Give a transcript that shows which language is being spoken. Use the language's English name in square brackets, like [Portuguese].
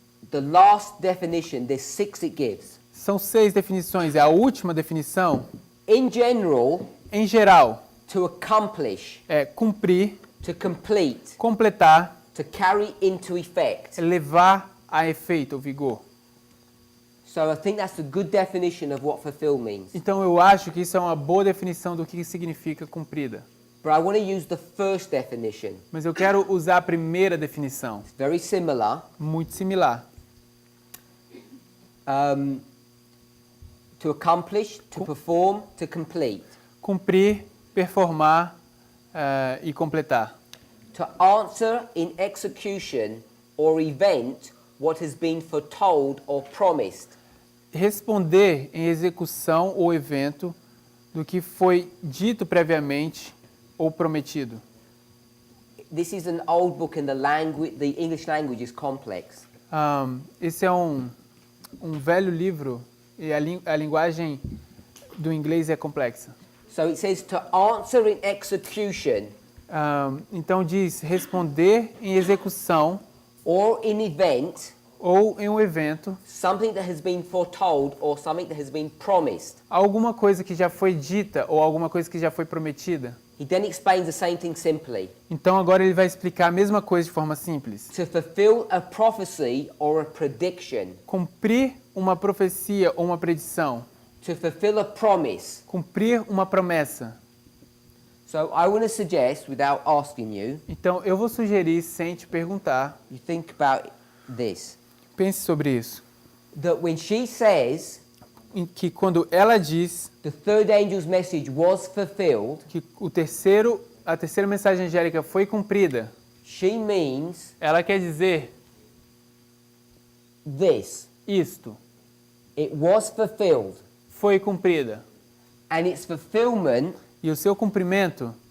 [English] The last definition, there's 6 it gives. [Portuguese] São 6 definições. É a última definição. [English] In general. [Portuguese] Em geral. [English] To accomplish. [Portuguese] É cumprir. [English] To complete. [Portuguese] Completar. [English] To carry into effect. [Portuguese] Levar a efeito, ou vigor. [English] So I think that's a good definition of what fulfill means. [Portuguese] Então eu acho que isso é uma boa definição do que significa cumprida. [English] But I want to use the first definition. [Portuguese] Mas eu quero usar a primeira definição. [English] It's very similar. [Portuguese] Muito similar. [English] To accomplish, to perform, to complete. [Portuguese] Cumprir, performar e completar. [English] To answer in execution or event what has been foretold or promised. [Portuguese] Responder em execução ou evento do que foi dito previamente ou prometido. [English] This is an old book and the English language is complex. [Portuguese] Esse é um velho livro e a linguagem do inglês é complexa. [English] So it says to answer in execution [Portuguese] Então diz responder em execução [English] or in event [Portuguese] ou em um evento, [English] something that has been foretold or something that has been promised. [Portuguese] alguma coisa que já foi dita ou alguma coisa que já foi prometida. [English] He then explains the same thing simply. [Portuguese] Então agora ele vai explicar a mesma coisa de forma simples. [English] To fulfill a prophecy or a prediction. [Portuguese] Cumprir uma profecia ou uma predição. [English] To fulfill a promise. [Portuguese] Cumprir uma promessa. [English] So I want to suggest, without asking you, [Portuguese] então eu vou sugerir sem te perguntar. [English] You think about this. [Portuguese] Pense sobre isso. [English] That when she says [Portuguese] que quando ela diz [English] the third angel's message was fulfilled, [Portuguese] que a terceira mensagem angélica foi cumprida, [English] she means [Portuguese] ela quer dizer [English] this. [Portuguese] Isto. [English] It was fulfilled. [Portuguese] Foi cumprida. [English] And its fulfillment [Portuguese] e o seu cumprimento